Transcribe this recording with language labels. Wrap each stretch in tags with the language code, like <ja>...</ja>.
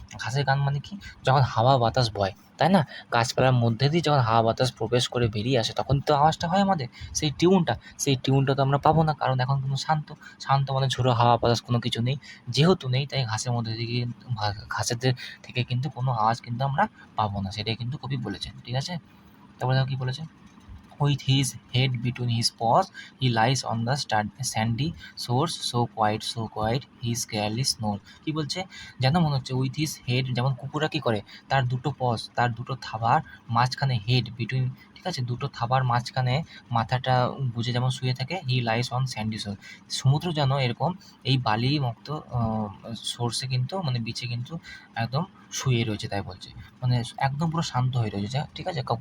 <bn>ঘাসের গান মানে কি, যখন হাওয়া বাতাস বয়, তাই না, গাছপালার মধ্যে দিয়ে যখন হাওয়া বাতাস প্রবেশ করে বেরিয়ে আসে তখন তো আওয়াজটা হয় আমাদের, সেই টিউনটা তো আমরা পাবো না, কারণ এখন কোনো শান্ত, শান্ত মানে ঝোড়ো হাওয়া বাতাস কোনো কিছু নেই, যেহেতু নেই তাই ঘাসের মধ্যে থেকে ঘাসের থেকে কিন্তু কোনো আওয়াজ কিন্তু আমরা পাবো না, সেটাই কিন্তু কবি বলেছেন, ঠিক আছে। তারপরে দেখো কী বলেছে,</bn> <en>with his head between his paws he lies on the sandy shores, so quiet he scarcely snores।</en> <bn>কী বলছে, যেন মনে হচ্ছে উইথ হিজ হেড, যেমন কুকুররা কী করে, তার দুটো পজ, তার দুটো থাবার মাঝখানে হেড বিটুইন, ঠিক আছে, দুটো থাবার মাঝখানে মাথাটা গুজে যেমন শুয়ে থাকে, হি লাইস অন স্যান্ডি শোর, সমুদ্র যেন এরকম এই বালি মুক্ত সোর্সে কিন্তু মানে বিচে কিন্তু একদম শুয়ে রয়েছে তাই বলছে, মানে একদম পুরো শান্ত হয়ে রয়েছে, ঠিক আছে।</bn>